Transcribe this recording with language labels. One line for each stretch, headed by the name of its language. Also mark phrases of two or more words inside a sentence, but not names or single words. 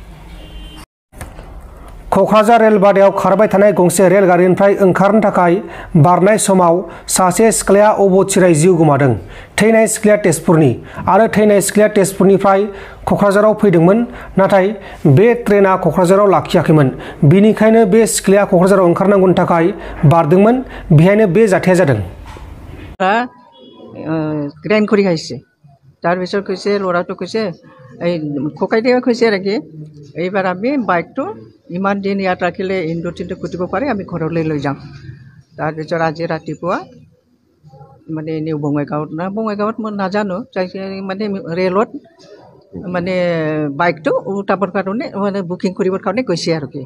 Bodo: कक्राझार रेलबादायाव खारबाय थानाय गंसे रेलगारिनिफ्राय ओंखारनो थाखाय बारनाय समाव सासे सिख्लाया अबथिरायै जिउ गोमादों। थैनाय सिख्लाया तेजपुरनि आरो थैनाय सिख्लाया तेजपुरनिफ्राय कक्राझाराव फैदोंमोन। नाथाय बे ट्रेना कक्राझाराव लाखियाखैमोन। बिनिखायनो बे सिख्लाया कक्राझाराव ओंखारनांगौनि थाखाय बारदोंमोन। बेहायनो बे जाथाया जादों।
Assamese: গ্ৰেণ্ড কৰি আহিছে। তাৰপিছত কৈছে ল'ৰাটো কৈছে এই ককাইদেৱে কৈছে আৰু কি এইবাৰ আমি বাইকটো ইমান দিন ইয়াত ৰাখিলে ইন্দু তিন্দু কুটিব পাৰে, আমি ঘৰলৈ লৈ যাম। তাৰপিছত আজি ৰাতিপুৱা মানে এনেও বঙাইগাঁৱত মই নাজানো, মানে ৰেলত মানে বাইকটো উঠাবৰ কাৰণে মানে বুকিং কৰিবৰ কাৰণে গৈছে আৰু কি।